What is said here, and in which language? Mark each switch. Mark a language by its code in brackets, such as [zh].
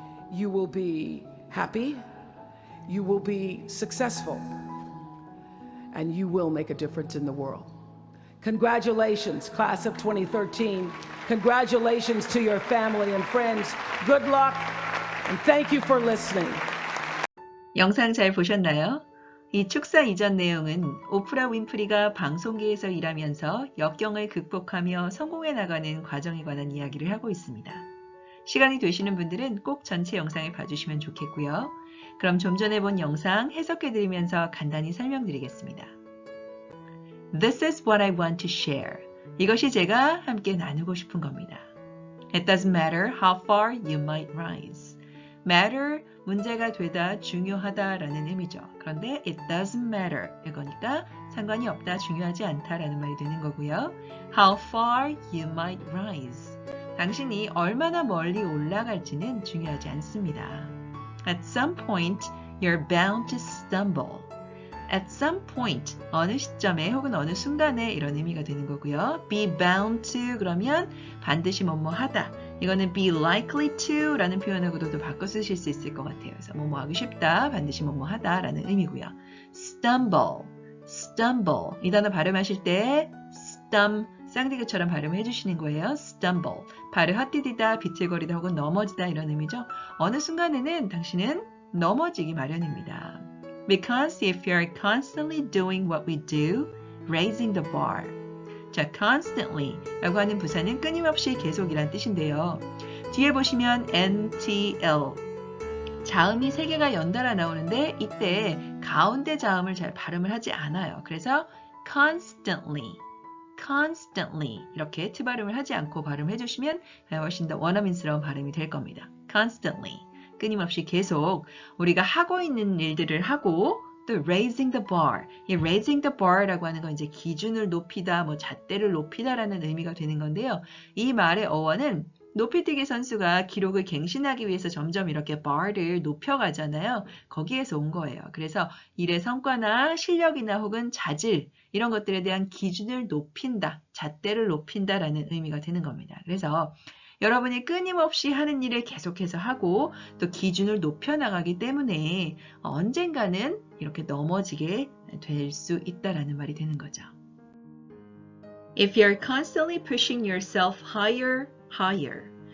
[en] You will be happy, you will be successful, and you will make a difference in the world. Congratulations, class of 2013. Congratulations to your family and friends. Good luck, and thank you for listening. [ko] 영상 잘 보셨나요? 이 축사 이전 내용은 오프라 윈프리가 방송계에서 일하면서 역경을 극복하며 성공해 나가는 과정에 관한 이야기를 하고 있습니다. 시간이 되시는 분들은 꼭 전체 영상을 봐주시면 좋겠고요. 그럼 좀 전에 본 영상 해석해드리면서 간단히 설명드리겠습니다. [en] This is what I want to share. [ko] 이것이 제가 함께 나누고 싶은 겁니다. [en] It doesn't matter how far you might rise. [ko] matter, 문제가 되다, 중요하다라는 의미죠. 그런데 [en] it doesn't matter [ko] 이거니까 상관이 없다, 중요하지 않다라는 말이 되는 거고요. [en] How far you might rise. [ko] 당신이 얼마나 멀리 올라갈지는 중요하지 않습니다. [en] At some point, you're bound to stumble. At some point, [ko] 어느 시점에 혹은 어느 순간에 이런 의미가 되는 거고요. [en] Be bound to [ko] 그러면 반드시 뭐뭐 하다. 이거는 [en] be likely to [ko] 라는 표현하고도 바꿔 쓰실 수 있을 것 같아요. 그래서 뭐뭐 하기 쉽다, 반드시 뭐뭐 하다 라는 의미고요. Stumble, stumble 이 단어 발음하실 때 쌍디귿처럼 발음을 해주시는 거예요. Stumble, 발을 헛디디다, 비틀거리다 혹은 넘어지다 이런 의미죠. 어느 순간에는 당신은 넘어지기 마련입니다. [en] Because if you're constantly doing what we do, raising the bar. [ko] 자, constantly 라고 하는 부사는 끊임없이 계속이란 뜻인데요. 뒤에 보시면 NTL 자음이 3개가 연달아 나오는데 이때 가운데 자음을 잘 발음을 하지 않아요. 그래서 constantly 이렇게 T 발음을 하지 않고 발음해 주시면 훨씬 더 원어민스러운 발음이 될 겁니다. constantly 끊임없이 계속 우리가 하고 있는 일들을 하고 또 [en] raising the bar. [ko] 이 [en] raising the bar [ko] 라고 하는 건 이제 기준을 높이다, 잣대를 높이다라는 의미가 되는 건데요. 이 말의 어원은 높이뛰기 선수가 기록을 갱신하기 위해서 점점 이렇게 bar를 높여가잖아요. 거기에서 온 거예요. 그래서 일의 성과나 실력이나 혹은 자질 이런 것들에 대한 기준을 높인다, 잣대를 높인다라는 의미가 되는 겁니다. 그래서 여러분이 끊임없이 하는 일을 계속해서 하고 또 기준을 높여나가기 때문에 언젠가는 이렇게 넘어지게 될 수 있다라는 말이 되는 거죠. [en] If you're constantly pushing yourself higher, higher.